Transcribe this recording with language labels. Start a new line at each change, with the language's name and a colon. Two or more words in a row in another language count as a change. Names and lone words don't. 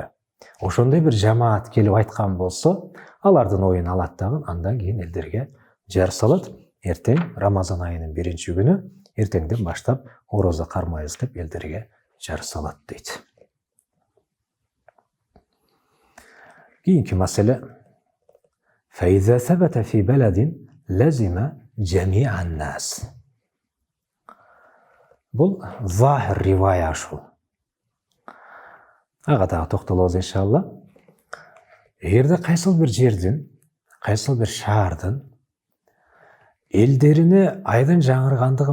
Kyrgyz: Ошондой бир жамаат келип айткан болсо, алардын оюн алат дагы, андан кийин элдерге жар салат. Эртең Рамазан айынын 1-күнү эртеңден баштап орозо кармайбыз деп элдерге жар салат дейт. Кийинки маселе:
Arabic: فَإِذَا ثَبَتَ فِي بَلَدٍ لَزِمَ جَمِيعَ النَّاسِ.
Kyrgyz: Бул
Arabic: ظاهر الرواية
Kyrgyz: ушул. ага дагы токтолобуз иншалла. Эгерде кайсыл бир жердин, кайсыл бир шаардын элдерине айдын жаңыргандыгы